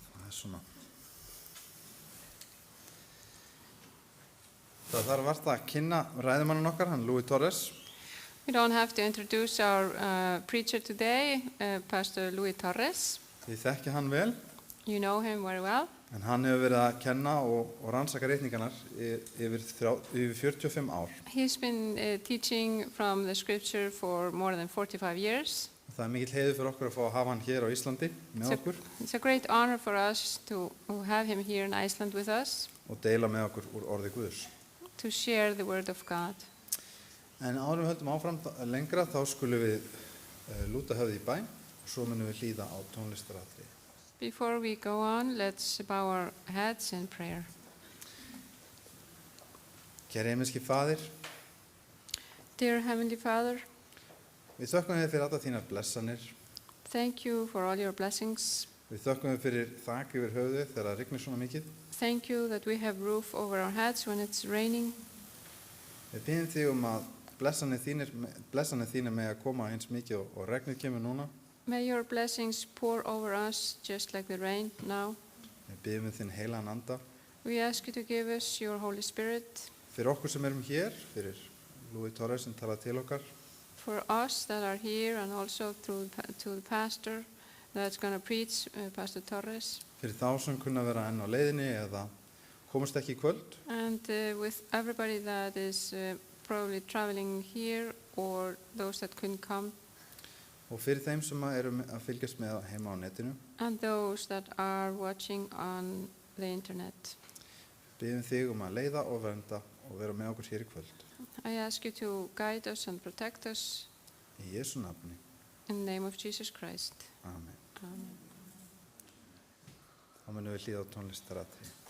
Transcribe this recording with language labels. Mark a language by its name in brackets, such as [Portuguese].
[Icelandic] Svona. Það þarf vart að kynna ræðumanninn okkar, hann Louis Torres. [English] We don't have to introduce our preacher today, Pastor Louis Torres. [Icelandic] Þið þekki hann vel, [English] You know him very well. [Icelandic] en hann hefur verið að kenna og rannsaka ritningarnar yfir 45 ár. [English] He's been teaching from the scripture for more than 45 years. [Icelandic] Það er mikill heiður fyrir okkur að fá að hafa hann hér á Íslandi með okkur [English] It's a great honor for us to have him here in Iceland with us, [Icelandic] og deila með okkur úr orði Guðs. [English] to share the word of God. [Icelandic] En áður við höldum áfram lengra þá skulum við lúta höfði í bæn og svo munum við hlýða á tónlistaratri. [English] Before we go on, let's bow our heads in prayer. [Icelandic] Kæri himneski Faðir, [English] Dear Heavenly Father, [Icelandic] við þökkum þér fyrir alla þínar blessanir. [English] thank you for all your blessings. [Icelandic] Við þökkum þér fyrir þak yfir höfði þegar það rignir svona mikið. [English] Thank you that we have roof over our heads when it's raining. [Icelandic] Við byggjum þig að blessanir þínir með að koma eins mikið og regnið kemur núna. [English] May your blessings pour over us just like the rain now. [Icelandic] Við byggjum þinn heilagan anda [English] We ask you to give us your Holy Spirit [Icelandic] fyrir okkur sem erum hér, fyrir Louis Torres sem talar til okkar. [English] for us that are here and also to the pastor that's going to preach, Pastor Torres. [Icelandic] Fyrir þá sem kunna vera enn á leiðinni eða komast ekki í kvöld. [English] And with everybody that is probably traveling here or those that couldn't come. [Icelandic] Og fyrir þeim sem eru að fylgjast með heima á netinu. [English] And those that are watching on the internet. [Icelandic] Byggjum þig að leiða og vernda og vera með okkur hér í kvöld. [English] I ask you to guide us and protect us [Icelandic] Í Jesú nafni. [English] in the name of Jesus Christ. Amen. Amen. [Icelandic] Þá munum við hlýða á tónlistaratri.